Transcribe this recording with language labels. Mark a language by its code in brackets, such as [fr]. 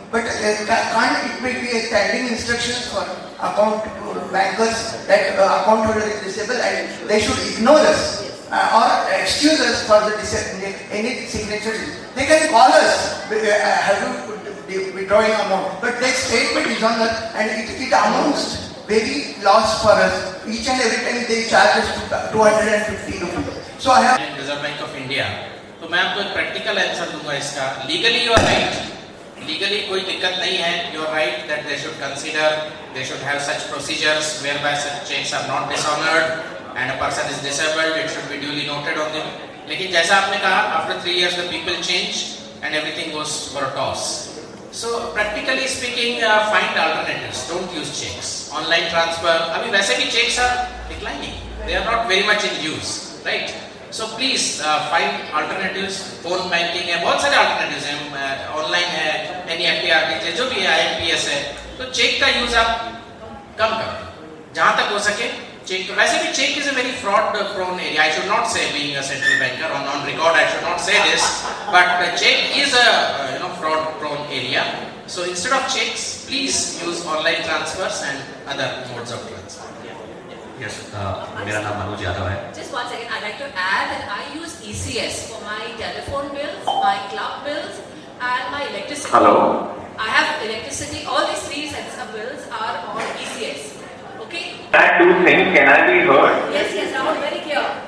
[en] But can't it be a standing instructions for account bankers that account holder is disabled and they should ignore us or excuse us for the any signature. They can call us, have you withdrawing amount, but their statement is on that, and it amounts very loss for us. Each and every time they charge us 250 rupees. So I have reserve bank of India. [hi] तो मैं आपको एक practical answer दूंगा इसका. [en] legally you are right, [hi] legally कोई दिक्कत नहीं है. [en] You are right that they should consider, they should have such procedures where by such checks are not dishonoured and a person is disabled, it should be duly noted on them. [hi] लेकिन जैसा आपने कहा, [en] After 3 years the people change and everything goes for a toss. So practically speaking, find alternatives. Don't use checks. Online transfer. [hi] अभी वैसे भी [en] checks are declining. They are not very much in use, right? So please find alternatives. [hi] Phone banking है, बहुत सारे alternatives हैं. Online है, NEFT, RTGS, जो भी है, IMPS है. तो check का use आप कम करो. जहाँ तक हो सके check. वैसे भी [en] check is a very fraud prone area. I should not say, being a central banker on record, I should not say this, but check is a fraud prone area. So instead of checks, please use online transfers and other modes of transfer. [hi] Yes, मेरा नाम मनोज यादव है. [en] Just one second, I'd like to add that I use ECS for my telephone bills, my club bills, and my electricity. Hello. I have electricity. All these 3 sets of bills are on ECS. Okay? That 2 things, can I be heard? Yes, Rahul, very clear.